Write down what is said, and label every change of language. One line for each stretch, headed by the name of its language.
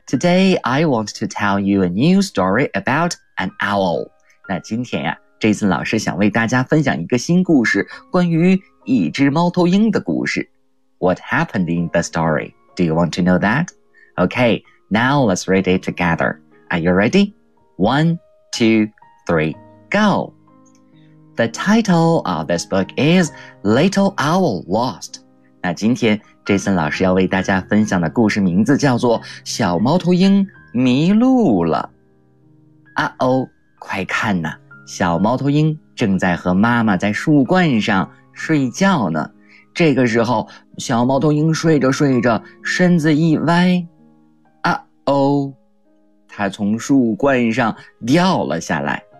English: Today, I want to tell you a new story about an owl.
Chinese: 那今天呀、Jason 老师想为大家分享一个新故事，关于一只猫头鹰的故事。
English: What happened in the story? Do you want to know that? Okay, now let's read it together. Are you ready? 1, 2, 3, go! The title of this book is Little Owl Lost.
Chinese: 那今天Jason 老师要为大家分享的故事名字叫做《小猫头鹰迷路了》。啊哦，快看呐，小猫头鹰正在和妈妈在树冠上睡觉呢。这个时候，小猫头鹰睡着睡着，身子一歪，啊哦，它从树冠上掉了下来。